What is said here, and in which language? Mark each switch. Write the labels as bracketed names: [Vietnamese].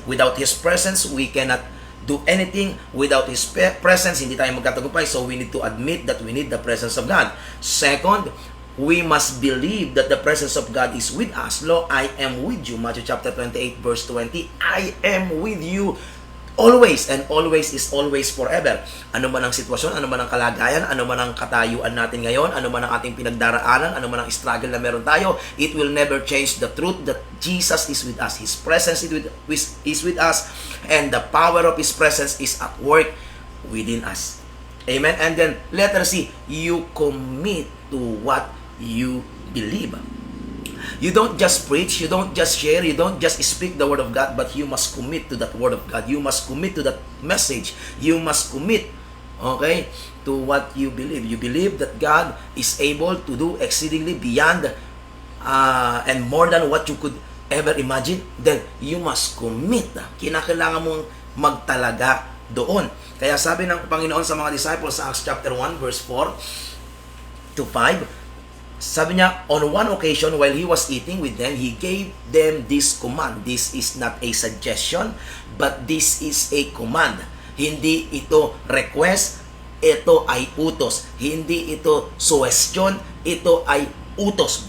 [English] Without His presence, we cannot do anything. Without His presence, [Filipino] hindi tayo magtatagumpay. [English] So we need to admit that we need the presence of God. Second, we must believe that the presence of God is with us. Lo, I am with you. Matthew chapter 28 verse 20. I am with you always, and always is always forever. [Filipino] Ano man ang sitwasyon, ano man ang kalagayan, ano man ang katayuan natin ngayon, ano man ang ating pinagdaraanan, ano man ang struggle na meron tayo, [English] it will never change the truth that Jesus is with us. His presence is with us, and the power of His presence is at work within us. Amen? And then, letter C, you commit to what you believe. You don't just preach, you don't just share, you don't just speak the word of God, but you must commit to that word of God. You must commit to that message. You must commit, okay, to what you believe. You believe that God is able to do exceedingly beyond and more than what you could ever imagine. Then you must commit. [Filipino] Kinakailangan mong magtalaga doon. Kaya sabi ng Panginoon sa mga disciples sa Acts chapter 1 verse 4 to 5, sabi niya, [English] on one occasion while He was eating with them, He gave them this command. This is not a suggestion, but this is a command. [Filipino] Hindi ito request, ito ay utos. Hindi ito suggestion, ito ay utos.